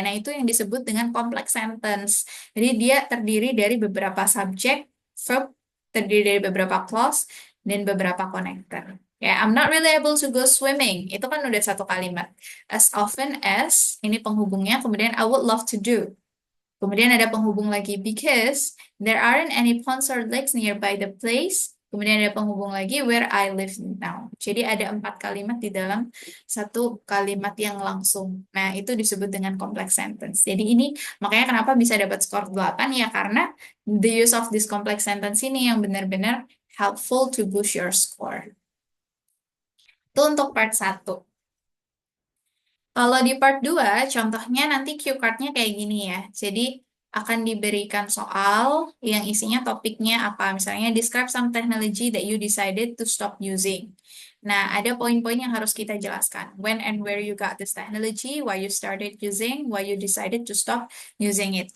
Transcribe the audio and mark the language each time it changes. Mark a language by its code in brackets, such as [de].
[id] Nah, itu yang disebut dengan complex sentence. Jadi dia terdiri dari beberapa subjek, verb, terdiri dari beberapa clause, dan beberapa connector. Ya, [en] I'm not really able to go swimming. [id] Itu kan udah satu kalimat. As often as, ini penghubungnya, kemudian [en] I would love to do. [id] Kemudian ada penghubung lagi, [en] because there aren't any ponds or lakes nearby the place. [id] Kemudian ada penghubung lagi, [en] where I live now. [id] Jadi ada 4 kalimat di dalam satu kalimat yang langsung. Nah, itu disebut dengan complex sentence. Jadi ini makanya kenapa bisa dapat skor 8 ya, karena [en] the use of this complex sentence [id] ini yang benar-benar [en] helpful to boost your score. [id] Itu untuk part satu. Kalau di part 2, contohnya nanti cue card-nya kayak gini ya. Jadi akan diberikan soal yang isinya topiknya apa. Misalnya, [en] describe some technology that you decided to stop using. [id] Nah, ada poin-poin yang harus kita jelaskan. [en] When and where you got this technology, why you started using, why you decided to stop using it.